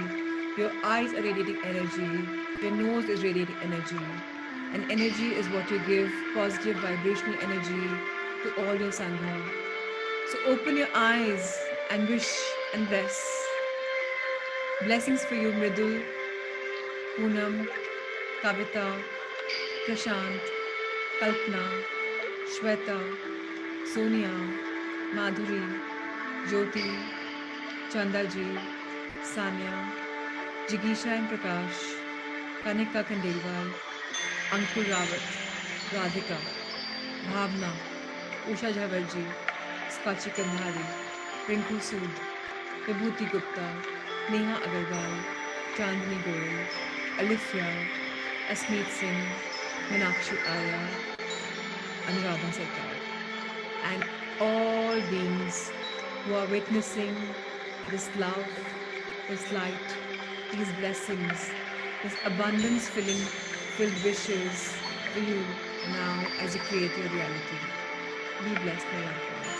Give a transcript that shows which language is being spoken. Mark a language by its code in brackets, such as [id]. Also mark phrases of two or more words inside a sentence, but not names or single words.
[en] Your eyes are radiating energy. Your nose is radiating energy. And energy is what you give, positive vibrational energy to all your Sangha. So open your eyes and wish and bless. Blessings for you, Mridul, Poonam, Kavita, Prashant, Kalpana, Shweta, Sonia, Madhuri, Jyoti, Chandaji, Sanya, Jigisha and Prakash, Kanika Khandelwal, Ankur Rawat, Radhika, Bhavna, Usha Jhavarji, Skachi Kandhari, Rinku Sood, Vibhuti Gupta, Neha Agarwal, Chandni Goyal, Alifia, Asmeet Singh, Meenakshi Arya, Anuradha Sarkar, and all beings who are witnessing this love, this light, these blessings, this abundance filling filled wishes for you now as you create your reality. Be blessed, my loved ones.